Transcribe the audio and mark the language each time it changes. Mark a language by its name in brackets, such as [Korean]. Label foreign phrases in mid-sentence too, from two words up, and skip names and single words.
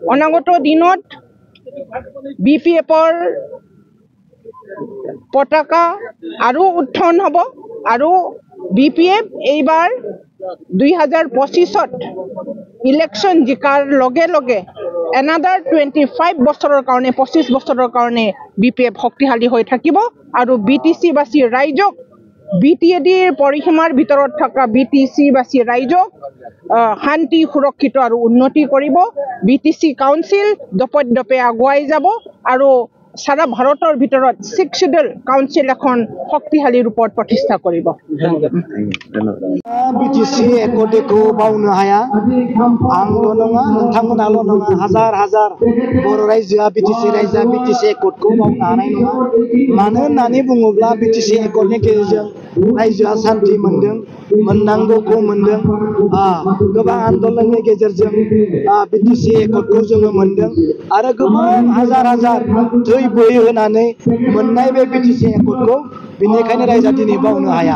[Assamese] অনাগত দিনত বিপিএফৰ পতাকা আৰু উত্থান হ'ব আৰু বিপিএফ এইবাৰ 2025ত ইলেকশ্যন জিকাৰ লগে লগে এনাডাৰ 25 বছৰৰ কাৰণে 25 বছৰৰ কাৰণে বিপিএফ শক্তিশালী হৈ থাকিব আৰু বিটিচিবাসী ৰাইজক বিটিএডিৰ পৰিসীমাৰ ভিতৰত থকা বিটিচিবাসী ৰাইজক শান্তি সুৰক্ষিত আৰু উন্নতি কৰিব। বিটিচি কাউন্সিল দপে আগুৱাই যাব আৰু সারা ভারতের ভিতৰত 6 শিডিউল কাউন্সিল এখন শক্তিশালী রূপত প্রতিষ্ঠা কৰিব। [Bodo] বিটিসি একর্ডেखौ बावनो हाया, आंल' नङा नोंथांमोनाल' नङा, हाजार हाजार बर' रायजोआ बिटिसि एकर्डखौ बावनो हानाय नङा। मानो होननानै बुङोब्ला बिटिसि एकर्डनि गेजेरजों रायजोआ शान्ति मोनदों, मोननांगौखौ मोनदों। गोबां आन्दोलननि गेजेरजों बिटिसि एकर्डखौ जोङो मोनदों आरो गोबां हाजार हाजार दै बोहैहोनानै मोननाय बे बिटिसि एकर्डखौ बेनिखायनो रायजोआ दिनै बावनो हाया।